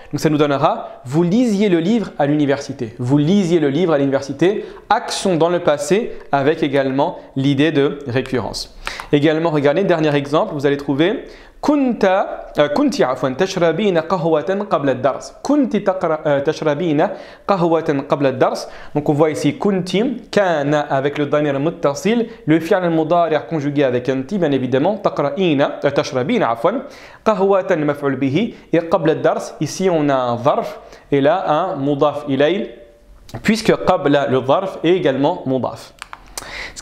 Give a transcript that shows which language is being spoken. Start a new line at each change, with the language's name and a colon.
French: Donc ça nous donnera vous lisiez le livre à l'université. Vous lisiez le livre à l'université. Action dans le passé avec également l'idée de récurrence. Également, regardez, dernier exemple, vous allez trouver
Arabic: كنتِ عفوا تشربين قهوة قبل الدرس. كنتِ تشربين قهوة قبل الدرس.
French: Donc on voit ici
Arabic: كنتِ كان
French: avec le damir muttasil, le fi'l al-mudari' conjugué avec anti bien évidemment
Arabic: تشربين عفوا قهوة مفعول به
French: et
Arabic: قبل الدرس
French: ici on a un ظرف et là un mudaf ilay puisque qabla le ظرف est également mudaf. Ce